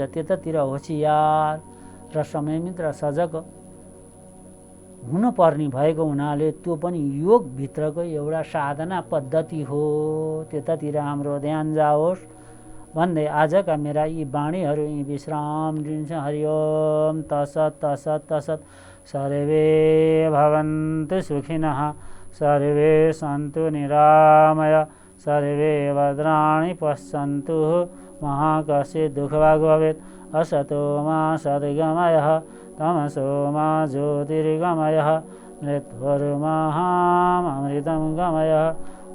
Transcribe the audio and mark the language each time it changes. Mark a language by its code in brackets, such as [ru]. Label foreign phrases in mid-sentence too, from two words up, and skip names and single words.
[ne] त्यतातिर होसियार र संयमित र सजग हुनुपर्ने भएको हुनाले त्यो पनि योगभित्रको एउटा साधना पद्धति हो। त्यतातिर हाम्रो ध्यान जाओस् भन्दै आजका मेरा यी वाणीहरू यी विश्राम दिन्छ। [sa] हरिओम तसत तसत तसत। सर्वे भवन्तु सुखिनः, सर्वे सन्तु निरामय, सर्वे भद्राणि पश्यन्तु मा कश्चित् दुःखभाग् भवेत्। असतो मा सद्गमयः, तमसो मा ज्योतिर्गमयः, मृत्युर्महामृतं गमयः।